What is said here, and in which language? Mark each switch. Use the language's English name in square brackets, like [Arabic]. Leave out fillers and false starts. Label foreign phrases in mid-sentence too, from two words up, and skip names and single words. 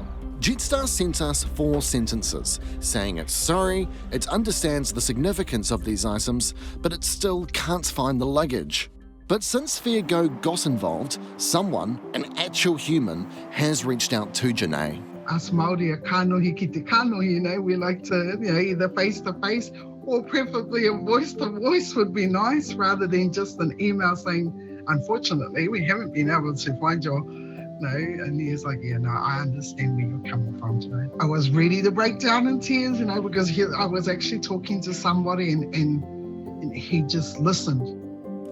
[English] Jetstar sent us 4 sentences, saying it's sorry, it understands the significance of these items, but it still can't find the luggage. But since Fairgo got involved, someone, an actual human, has reached out to Janae. Us Māori are [Māori] kanohi ki te kanohi, [English] you know, we like to, you know, either face-to-face or preferably a voice-to-voice would be nice rather than just an email saying, unfortunately, we haven't been able to find your, no, and he's like, yeah, no, I understand where you're coming from today. I was ready to break down in tears, you know, because I was actually talking to somebody and he just listened.